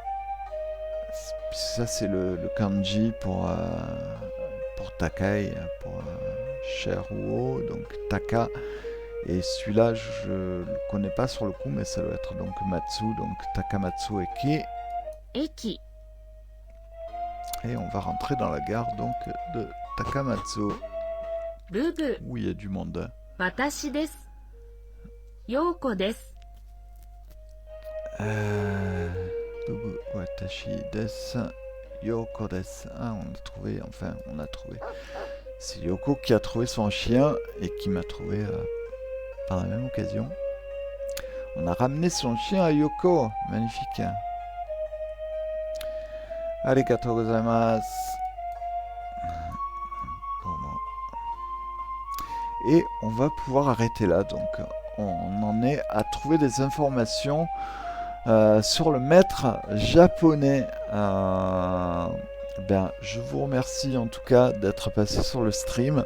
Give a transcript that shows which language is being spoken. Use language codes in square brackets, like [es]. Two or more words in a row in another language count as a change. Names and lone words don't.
[fr] Ça c'est le kanji pour Takai, pour cher ou haut. Donc Taka. Et celui-là, je le connais pas sur le coup, mais ça doit être donc Matsu, donc [ja] 高松駅. 駅 [fr] Et on va rentrer dans la gare donc de Takamatsu, [ja] ブブ [fr] où il y a du monde. [ja] 私です。陽子です。ブブ、私です、陽子です. [fr] Ah, on a trouvé, enfin, on a trouvé. C'est Yoko qui a trouvé son chien et qui m'a trouvé par la même occasion. On a ramené son chien à Yoko. Magnifique. [ja] ありがとうございます. [fr] Et on va pouvoir arrêter là. Donc, on en est à trouver des informations sur le maître japonais. Je vous remercie en tout cas d'être passé sur le stream.